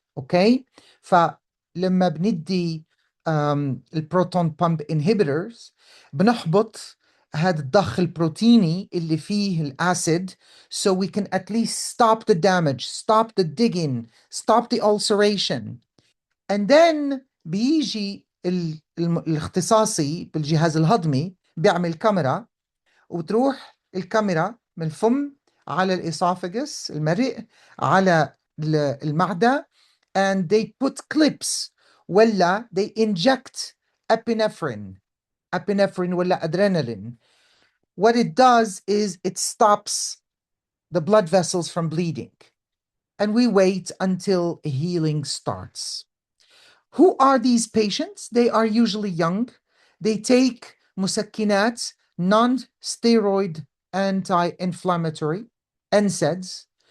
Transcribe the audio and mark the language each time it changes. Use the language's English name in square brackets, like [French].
[Arabic] اوكي، فلما بندي البروتون بامب انهبيتورز بنحبط هذا الضخ البروتيني اللي فيه الاسيد [English] so we can at least stop the damage, stop the digging, stop the ulceration. And then [Arabic] بيجي الاختصاصي بالجهاز الهضمي بيعمل كاميرا، وتروح الكاميرا من الفم على الإسوفاجس المريء على المعدة [English] and they put clips [Arabic] ولا [English] they inject epinephrine [Arabic] ولا adrenaline. [English] What it does is it stops the blood vessels from bleeding and we wait until healing starts. Who are these patients? They are usually young. They take مسكنات, non-steroid anti-inflammatory, NSAIDs.